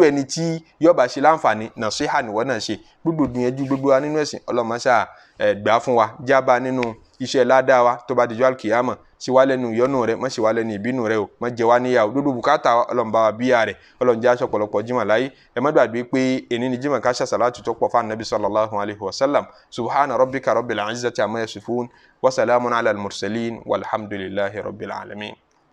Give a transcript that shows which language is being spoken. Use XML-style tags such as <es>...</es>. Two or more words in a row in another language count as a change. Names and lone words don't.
<yo>ẹni tí yóò bá ṣe láǹfààní nàṣíhà ni wọ́n náà ṣe gbogbo gbìyànjú gbogbo wa nínú ẹ̀sìn ọlọ́mọṣà gbà fún wa jábá nínú iṣẹ́ ládàá wa tó bá dijọ́ alkiyama ṣe wá lẹ́nu ìyọ́nú rẹ̀ má ṣe wá lẹ́nu ìbínú rẹ̀ o má jẹ wá níyàwó dúdú bùkátà ọlọ́mọba wa bíyà rẹ̀ ọlọ́njẹ́ aṣọ pọ̀lọpọ̀ jimá láyé ẹ má gbàgbé pé èní ni jimá ká ṣàṣàlátù tó pọ̀ fún anabi</yo> <ar>صلى الله عليه وسلم سبحان ربك رب العزة عما يصفون وسلام على المرسلين والحمد لله رب العالمين.</ar>